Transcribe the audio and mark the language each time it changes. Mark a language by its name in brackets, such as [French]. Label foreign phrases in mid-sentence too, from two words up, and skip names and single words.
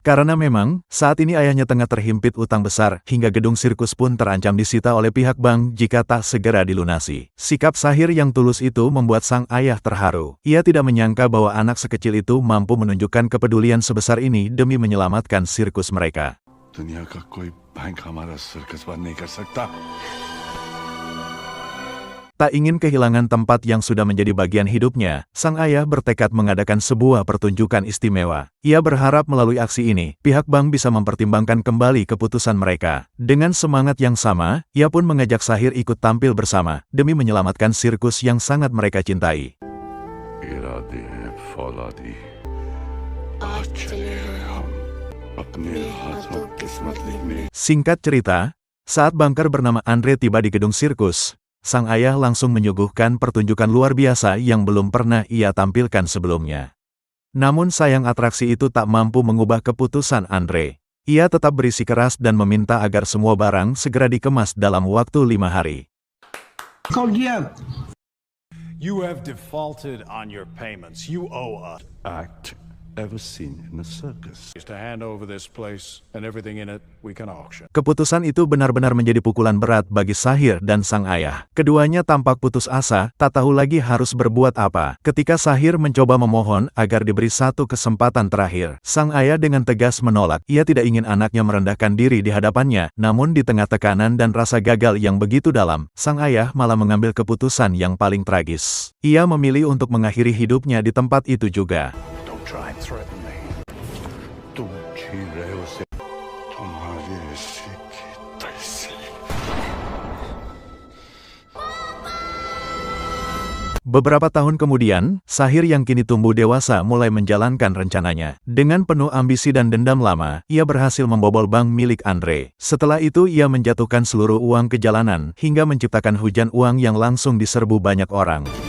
[Indonesian] Karena memang, saat ini ayahnya tengah terhimpit utang besar, hingga gedung sirkus pun terancam disita oleh pihak bank jika tak segera dilunasi. Sikap Sahir yang tulus itu membuat sang ayah terharu. Ia tidak menyangka bahwa anak sekecil itu mampu menunjukkan kepedulian sebesar ini demi menyelamatkan sirkus mereka. [Hindi] दुनिया का कोई बैंक हमारा सर्कस बंद नहीं कर सकता. [Indonesian] Tak ingin kehilangan tempat yang sudah menjadi bagian hidupnya, sang ayah bertekad mengadakan sebuah pertunjukan istimewa. Ia berharap melalui aksi ini, pihak bank bisa mempertimbangkan kembali keputusan mereka. Dengan semangat yang sama, ia pun mengajak Sahir ikut tampil bersama, demi menyelamatkan sirkus yang sangat mereka cintai. [Hindi] इरादे हैं फौलादी, आज चले हैं हम अपने हाथों किस्मत लिखने. [Indonesian] Singkat cerita, saat banker bernama Andre tiba di gedung sirkus, sang ayah langsung menyuguhkan pertunjukan luar biasa yang belum pernah ia tampilkan sebelumnya. Namun sayang atraksi itu tak mampu mengubah keputusan Andre. Ia tetap berisikeras dan meminta agar semua barang segera dikemas dalam waktu 5 hari. [English] You have defaulted on your payments. You owe us. Act ever seen in a circus. To hand over this place and everything in it we can auction. [Indonesian] Keputusan itu benar-benar menjadi pukulan berat bagi Sahir dan sang ayah. Keduanya tampak putus asa, tak tahu lagi harus berbuat apa. Ketika Sahir mencoba memohon agar diberi satu kesempatan terakhir, sang ayah dengan tegas menolak. Ia tidak ingin anaknya merendahkan diri di hadapannya, namun di tengah tekanan dan rasa gagal yang begitu dalam, sang ayah malah mengambil keputusan yang paling tragis. Ia memilih untuk mengakhiri hidupnya di tempat itu juga. [English] Don't try and threaten me. [Hindi] तुम छीन रहे हो उसे तुम्हारे हिस्से की तहसील. [Indonesian] Beberapa tahun kemudian, Sahir yang kini tumbuh dewasa mulai menjalankan rencananya. Dengan penuh ambisi dan dendam lama, ia berhasil membobol bank milik Andre. Setelah itu ia menjatuhkan seluruh uang ke jalanan, hingga menciptakan hujan uang yang langsung diserbu banyak orang.